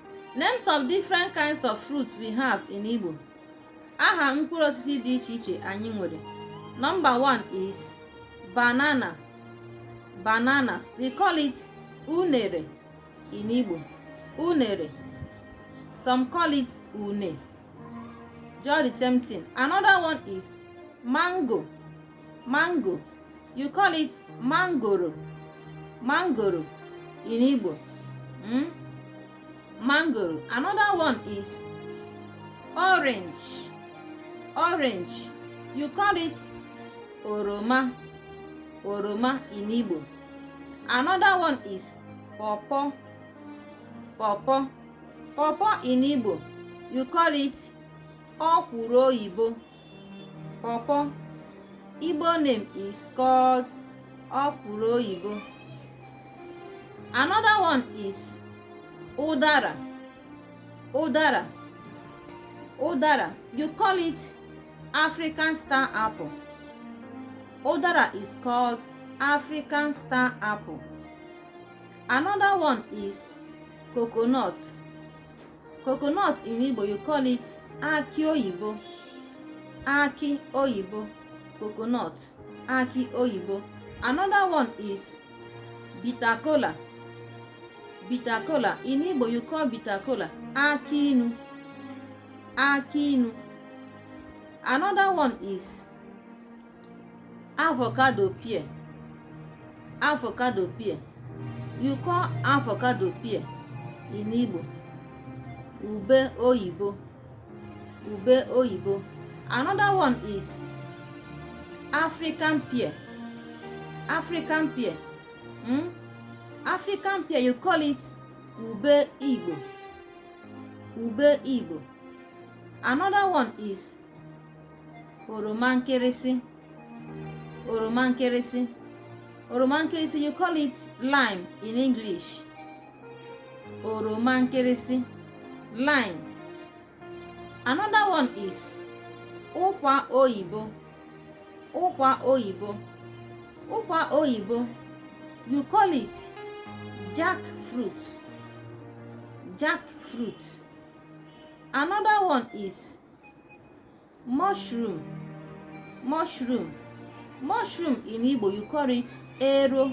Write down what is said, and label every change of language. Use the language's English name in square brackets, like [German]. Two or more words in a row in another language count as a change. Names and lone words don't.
[English] Names of different kinds of fruits we have in Igbo. [Igbo] Aha mkpụrụ osisi dị iche iche anyị nwere. [English] Number 1 is banana. Banana. We call it unere in Igbo. Unere. Some call it une. Just the same thing. Another one is mango. Mango. You call it mangoro. Mangoro in Igbo. Mangoro. Another one is orange. Orange. You call it oroma. Oroma in Igbo. Another one is pawpaw. Pawpaw. Pawpaw in Igbo. You call it [Igbo] okwuru oyibo. [English] Pawpaw. Igbo name is called [Igbo] okwuru oyibo. [English] Another one is udara. Udara. Udara. You call it African star apple. Udara is called African star apple. Another one is coconut. Coconut in Igbo, you call it [Igbo] aki oyibo. Aki oyibo. Coconut. Aki oyibo. [English] Another one is bitter kola. Bitter kola. In Igbo, you call bitter kola [Igbo] aki inu. Aki inu. [English] Another one is avocado pear. Avocado pear. You call avocado pear in Igbo [Igbo] ube oyibo. Ube oyibo. [English] Another one is African pear. African pear. African pear, you call it [Igbo] ube Igbo. Ube Igbo. [English] Another one is [Igbo] oroma nkịrịsị. Oroma nkịrịsị. Oroma nkịrịsị, [English] you call it lime in English. [Igbo] Oroma nkịrịsị. Lime. [English] Another one is [Igbo] ụkwa oyibo. Ụkwa oyibo. Ụkwa oyibo, [English] you call it jackfruit. Jackfruit. Another one is mushroom. Mushroom. Mushroom in Igbo, you call it ero.